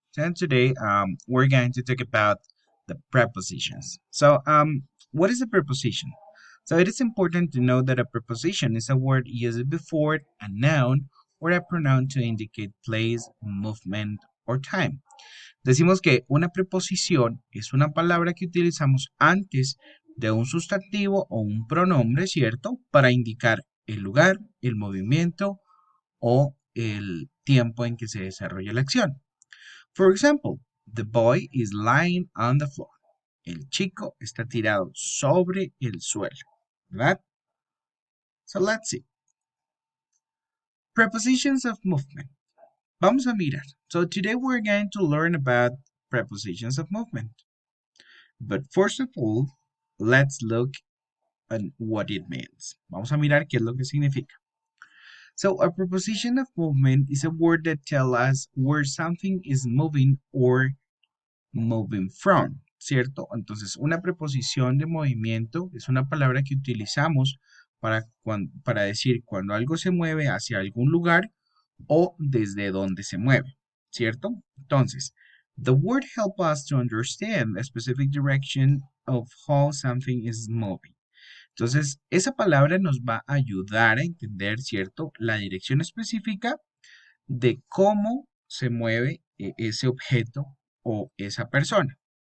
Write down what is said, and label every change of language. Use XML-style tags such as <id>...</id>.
<en>And today, we're going to talk about the prepositions. What is a preposition? So, it is important to know that a preposition is a word used before a noun or a pronoun to indicate place, movement, or time.</en> <es>Decimos que una preposición es una palabra que utilizamos antes de un sustantivo o un pronombre, ¿cierto? Para indicar el lugar, el movimiento o el tiempo en que se desarrolla la acción.</es> <en>For example, the boy is lying on the floor.</en> <es>El chico está tirado sobre el suelo, ¿verdad?</es> <en>So let's see. Prepositions of movement.</en> <es>Vamos a mirar.</es> <en>So today we're going to learn about prepositions of movement. But first of all, let's look at what it means.</en> <es>Vamos a mirar qué es lo que significa.</es> <en>So a preposition of movement is a word that tells us where something is moving or moving from, ¿cierto?</en> <es>Entonces, una preposición de movimiento es una palabra que utilizamos para decir cuando algo se mueve hacia algún lugar o desde donde se mueve, ¿cierto?</es> <en>Entonces, the word helps us to understand a specific direction of how something is moving.</en> <es>Entonces, esa palabra nos va a ayudar a entender, ¿cierto?, la dirección específica de cómo se mueve ese objeto o esa persona.</es>